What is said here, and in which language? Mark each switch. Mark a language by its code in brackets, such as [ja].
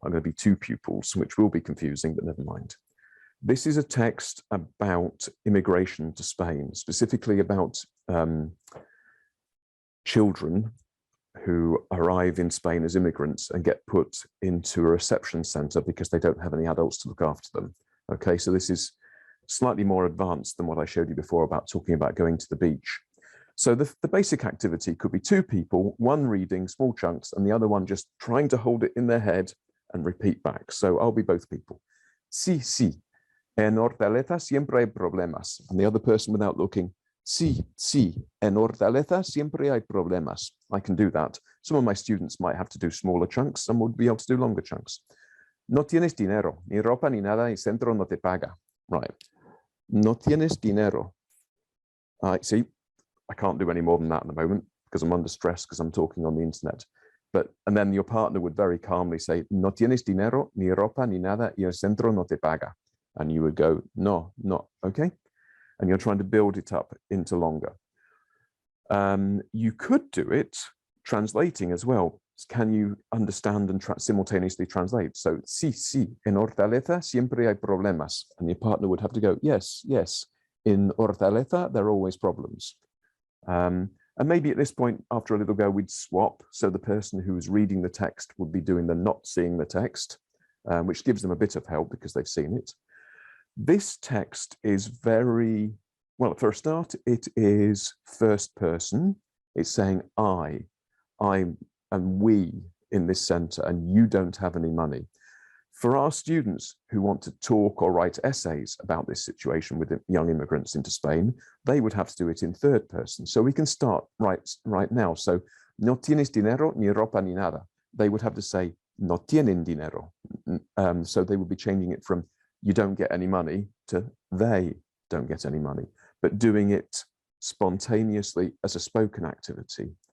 [en] I'm going to be two pupils, which will be confusing, but never mind. This is a text about immigration to Spain, specifically about children who arrive in Spain as immigrants and get put into a reception center because they don't have any adults to look after them. Okay, so this is slightly more advanced than what I showed you before about talking about going to the beach. So the basic activity could be two people, one reading small chunks and the other one just trying to hold it in their head and repeat back. So I'll be both people. [es] Sí, sí. En Hortaleza siempre hay problemas. [en] And the other person without looking, [es] sí, sí. En Hortaleza siempre hay problemas. [en] I can do that. Some of my students might have to do smaller chunks. Some would be able to do longer chunks. [es] No tienes dinero, ni ropa ni nada, y centro no te paga. [en] Right. [es] No tienes dinero. [en] See, I can't do any more than that at the moment because I'm under stress because I'm talking on the internet. And then your partner would very calmly say, [es] no tienes dinero, ni ropa, ni nada, y el centro no te paga. [en] And you would go, no, okay? And you're trying to build it up into longer. You could do it translating as well. Can you understand and simultaneously translate? [es] So, sí, sí, en Hortaleza siempre hay problemas. [en] And your partner would have to go, yes, yes. In Hortaleza, there are always problems. And maybe at this point, after a little go, we'd swap. So the person who's reading the text would be doing the not seeing the text, which gives them a bit of help because they've seen it. This text is very, well, for a start, it is first person. It's saying I and we in this center, and you don't have any money. For our students who want to talk or write essays about this situation with young immigrants into Spain, they would have to do it in third person. So we can start right now. [es] So, no tienes dinero, ni ropa, ni nada. [en] They would have to say, [es] no tienen dinero. [en] So they would be changing it from you don't get any money to they don't get any money, but doing it spontaneously as a spoken activity.